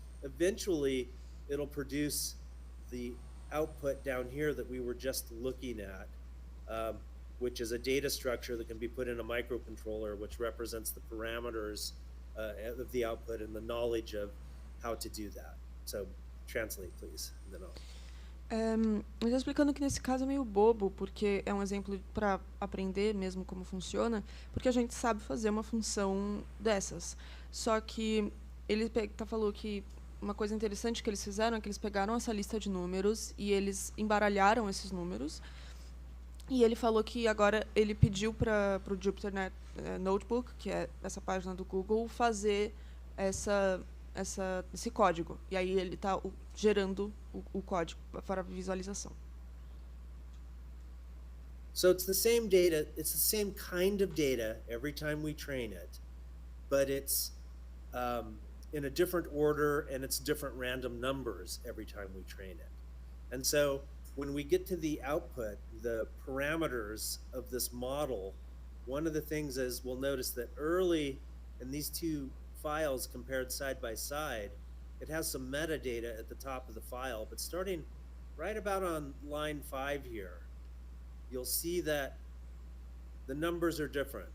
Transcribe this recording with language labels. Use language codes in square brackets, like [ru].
[en] Eventually, it'll produce the output down here that we were just looking at, which is a data structure that can be put in a microcontroller, which represents the parameters of the output and the knowledge of how to do that. So translate, please. And then [pt] Ele está explicando que nesse caso é meio bobo, porque é um exemplo para aprender mesmo como funciona, porque a gente sabe fazer uma função dessas. Só que ele falou que uma coisa interessante que eles fizeram é que eles pegaram essa lista de números e eles embaralharam esses números E ele falou que agora ele pediu para o Jupyter Notebook, que é essa página do Google, fazer esse código. E aí ele está gerando o código para visualização. [en] So it's the same data, it's the same kind of data every time we train it, but it's in a different order and it's different random numbers every time we train it. And so when we get to the output, the parameters of this model, one of the things is we'll notice that early in these two files compared side by side, it has some metadata at the top of the file, but starting right about on line 5 here, you'll see that the numbers are different.